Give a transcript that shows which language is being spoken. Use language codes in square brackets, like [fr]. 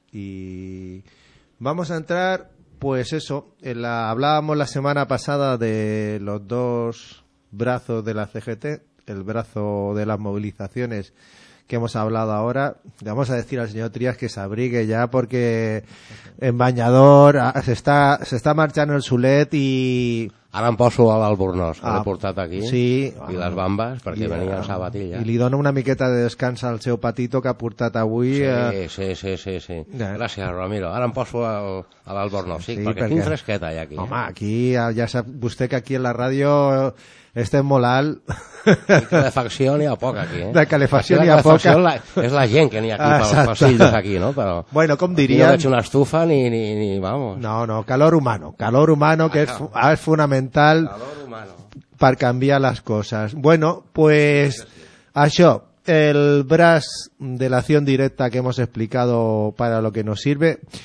[es] Y vamos a entrar, pues eso, hablábamos la semana pasada de los dos brazos de la CGT, el brazo de las movilizaciones que hemos hablado ahora. Le vamos a decir al señor Trías que se abrigue ya porque en bañador se está marchando el sulet y... [ca] Ara em poso l'albornoz, que l'he portat aquí, sí, i les bambes, perquè venia el sabatilla. I li dono una miqueta de descans al seu patito que ha portat avui. Sí. Gràcies, Ramiro. Ara em poso l'albornoz, sí, perquè quin fresquet hi ha aquí. Home, aquí, ja sap vostè que aquí a la ràdio estem molt alt. De calefacció n'hi ha poc aquí, De calefacció n'hi ha poc. És la gent que n'hi ha aquí, pels passillos aquí, no? Però bueno, com diríem... No veig una estufa ni, vamos. No, [es] calor humano, [ca] que és fonamental per canviar les coses. Bueno, pues això, el braç de l'acció directa [es] que hemos explicado para lo que nos sirve.